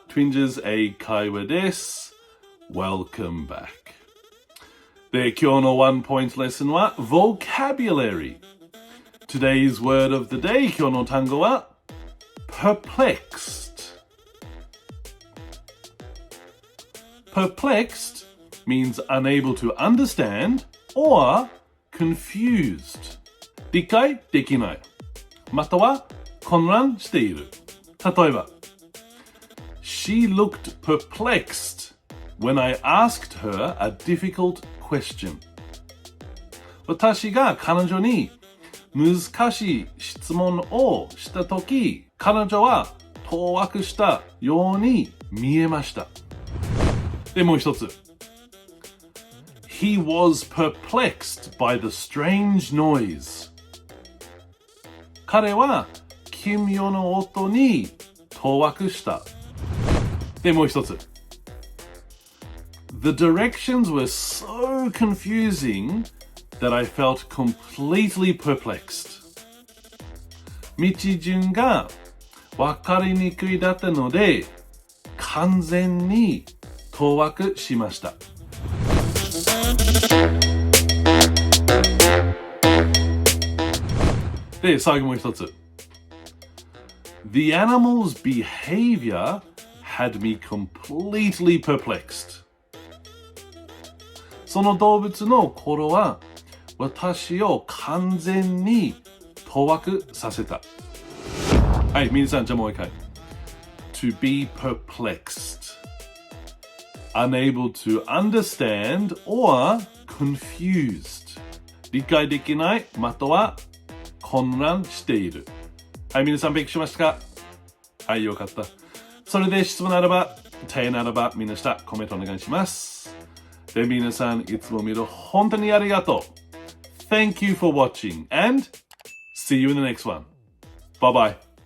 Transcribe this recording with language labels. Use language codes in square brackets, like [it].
[ja] Twinges 英会話です。 [en] Welcome back. [ja] で、今日のワンポイントレッスンは Vocabulary。 [en] Today's word of the day [ja] 今日の単語は Perplexed. [en] Perplexed means unable to understand or confused. [ja] 理解できない。または混乱している。例えば [en] She looked perplexed when I asked her a difficult question. [ja] 私が彼女に難しい質問をしたとき、彼女は当惑したように見えました。で、もう一つ。 [en] He was perplexed by the strange noise. [ja] 彼は奇妙な音に当惑した。で、もう一つ。 [en] The directions were so confusing that I felt completely perplexed. [ja] 道順が分かりにくいだったので、完全に当惑しました。で、最後もう一つ。 [en] The animal's behavior had me completely perplexed. [ja] その動物の行動は私を完全に当惑させた。はい、皆さん、じゃあもう一回。 [en] To be perplexed. Unable to understand or confused. [ja] 理解できない、または混乱している。はい、皆さん、勉強しましたか？はい、よかった。それで質問ならば、手ならば、みんな下、コメントお願いします。で、皆さん、いつも見る本当にありがとう。 [en] Thank you for watching and see you in the next one. Bye bye.